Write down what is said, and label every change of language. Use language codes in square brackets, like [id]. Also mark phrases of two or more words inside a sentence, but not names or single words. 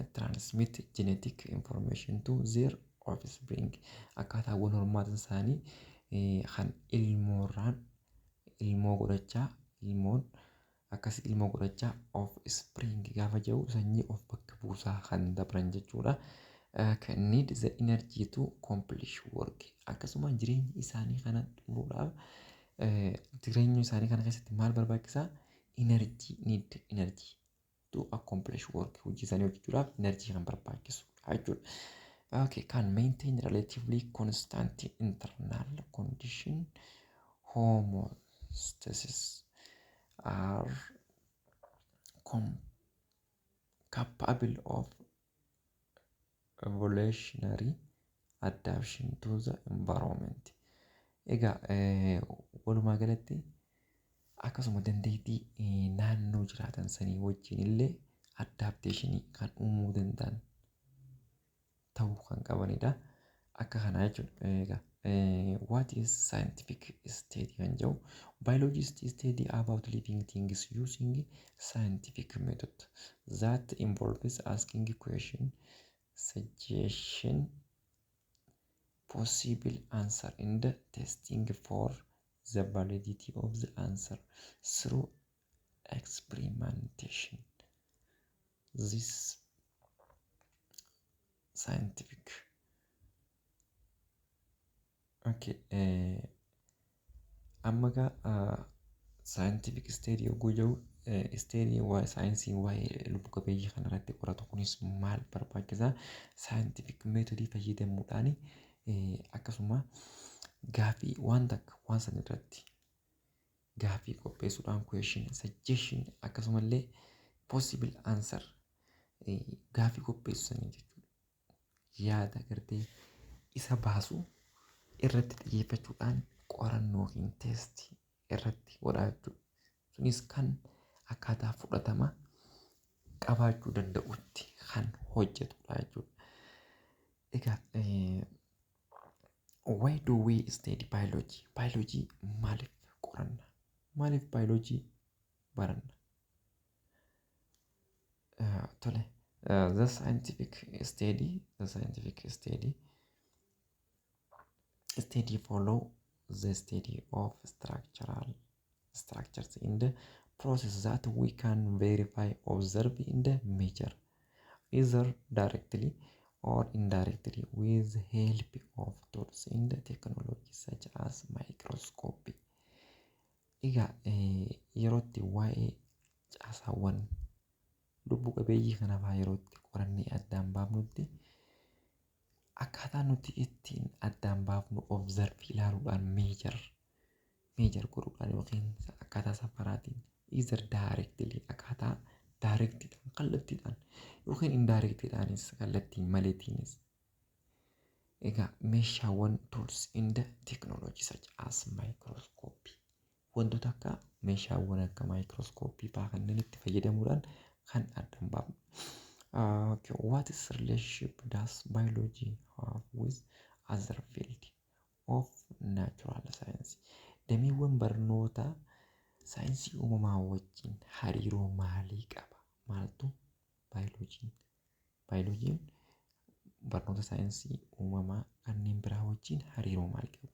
[en] Transmit genetic information to their offspring. [om] Akkaataawwan hormaata isaanii kan ilmoo godhachaa offspring gaafa jedhu sanyii of bakka buusaa kan dabran jechuudha. [en] Can need the energy to accomplish work. [om] Akkasuma jireenya isaanii kana xumuruudhaaf jireenya isaanii kana keessatti maal barbaachisaa? [en] Energy to accomplish work. [om] Hojii isaanii hojjechuudhaaf energy kan barbaachisudha jechuudha. [en] Okay, can maintain relatively constant internal condition homeostasis are capable of evolutionary adaptation to the environment. [om] Egaa walumaa galatti akkasuma dandeettii naannoo jiraatan sanii wajjin illee adaptationii kan uumuu danda'an ta'uu kan qabanidha. Akka kanaa jechuudha. [en] What is scientific study [om] kan jedhu [en] biologists study about living things using scientific method that involves asking question, suggestion, possible answer and testing for the validity of the answer through experimentation. This scientific. Okay. [om] Amma [en] scientific study [om] yogguu jedhu study waa'ee saayinsii waa'ee lubbu qabeeyyii kanarratti qoratu kunis maal barbaachisaa? [en] Scientific methodii [om] fayyadamuudhaan akkasuma gaaffii waan san irratti gaaffii qopheessuudhaan [en] question, suggestion [om] akkasumallee [en] possible answer [om] gaaffii qopheessanii jechuudha. Yaada gartee isa baasu irratti xiyyeeffachuudhaan qorannoo yookiin teestii irratti godhaa jechuudha. Sunis kan akkaataa fudhatama qabaachuu danda'utti kan hojjetudha jechuudha. Egaa [en] why do we study biology? [om] Biology maaliif qoranna? Maaliif biology baranna? Tole, [en] the scientific study follow the study of structures in the process that we can verify, observe, and measure, either directly or indirectly with help of tools and technology such as microscopy. [om] Egaa yerootti waa'ee caasaawwan lubbu qabeeyyii kanaafaa yerootti qorannee addaan baafnutti akkaataa nuti ittiin addaan baafnu observe ilaaluudhaan meejar godhuudhaan yookiin akkaataa safaraatiin [en] either directly [om] akkaataa directidhaan kallattiidhaan yookiin indirectidhaanis kallattiin maleetiinis egaa meeshaawwan [en] tools in the technology such as microscopy [om] wantoota akka meeshaawwan akka microscopy fa'aa kanneen itti fayyadamuudhaan kan addaan baafnu. [en] Okay, what is relationship does biology have with other field of natural science? [om] Dameewwan barnoota saayinsii uumamaa wajjin hariiroo maalii qaba? Maaltu biolojiin barnoota saayinsii uumamaa kanneen biraa wajjin hariiroo maalii qaba?